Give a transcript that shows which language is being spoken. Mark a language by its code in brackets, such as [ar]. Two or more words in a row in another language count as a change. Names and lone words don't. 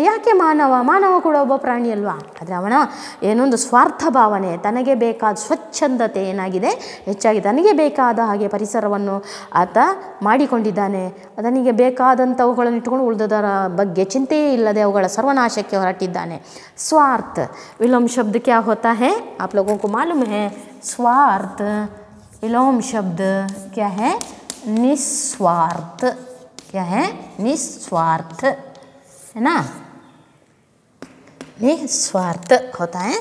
[kn] ಯಾಕೆ ಮಾನವ ಕೂಡ ಒಬ್ಬ ಪ್ರಾಣಿ ಅಲ್ವಾ, ಆದರೆ ಅವನ ಏನೊಂದು ಸ್ವಾರ್ಥ ಭಾವನೆ, ತನಗೆ ಬೇಕಾದ ಸ್ವಚ್ಛಂದತೆ ಏನಾಗಿದೆ ಹೆಚ್ಚಾಗಿ, ತನಗೆ ಬೇಕಾದ ಹಾಗೆ ಪರಿಸರವನ್ನು ಆತ ಮಾಡಿಕೊಂಡಿದ್ದಾನೆ. ತನಗೆ ಬೇಕಾದಂಥವುಗಳನ್ನು ಇಟ್ಟುಕೊಂಡು ಉಳಿದದರ ಬಗ್ಗೆ ಚಿಂತೆಯೇ ಇಲ್ಲದೆ ಅವುಗಳ ಸರ್ವನಾಶಕ್ಕೆ ಹೊರಟಿದ್ದಾನೆ. [hi] स्वार्थ विलोम शब्द क्या होता है, आप लोगों को मालूम है? स्वार्थ विलोम शब्द क्या है, निस्वार्थ। क्या है? निस्वार्थ, है ना, निस्वार्थ होता है।